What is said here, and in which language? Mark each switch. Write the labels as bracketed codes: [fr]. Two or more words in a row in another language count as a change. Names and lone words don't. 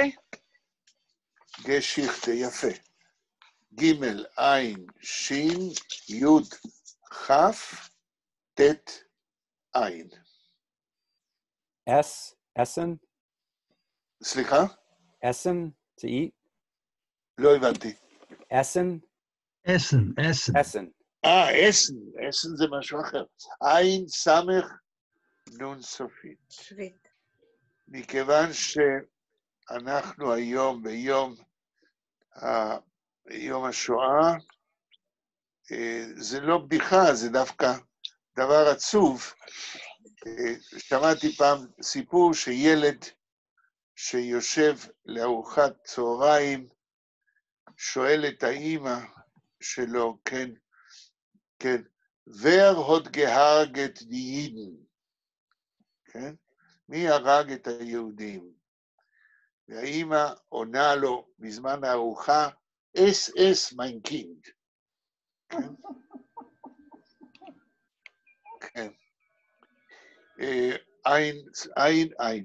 [he] גשיכטה, יפה. ג' עין, שין, י' כ', ט' עין. אסן? סליחה? אסן? [en] to eat? [he] לא הבנתי. אסן? Essen. אסן. אסן, אסן זה משהו אחר. עין, סמך, נון סופית. שביט. מכיוון שאנחנו היום ביום השואה, זה לא בדיחה, זה דווקא דבר עצוב. שמעתי פעם סיפור שילד שיושב לארוחת צהריים, שואל את האמא שלו, כן, [yi] ווער האָט געהרגעט די ייִדן? [he] כן? מי הרג את היהודים? והאמא עונה לו בזמן הארוחה, [yi] אס מיין קינד. [he] כן? כן. עין.